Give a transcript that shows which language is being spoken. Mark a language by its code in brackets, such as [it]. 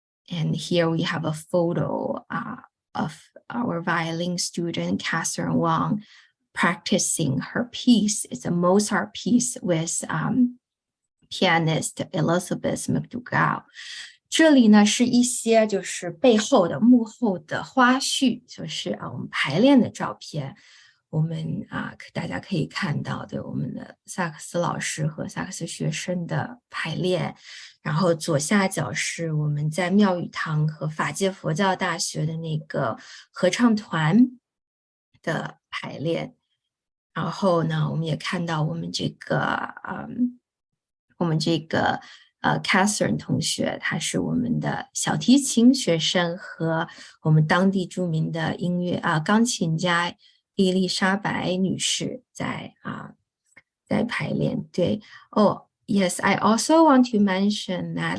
[en] And here we have a photo of our violin student, Catherine Wang, practicing her piece. It's a Mozart piece with pianist Elizabeth McDougall. [zh] 这里呢是一些就是背后的幕后的花絮，就是我们排练的照片。我们大家可以看到的我们的萨克斯老师和萨克斯学生的排练，然后左下角是我们在妙语堂和法界佛教大学的那个合唱团的排练。然后呢，我们也看到我们这个Catherine 同学，她是我们的小提琴学生，和我们当地著名的钢琴家伊丽莎白女士在排练。 [en] 对，yes, I also want to mention that.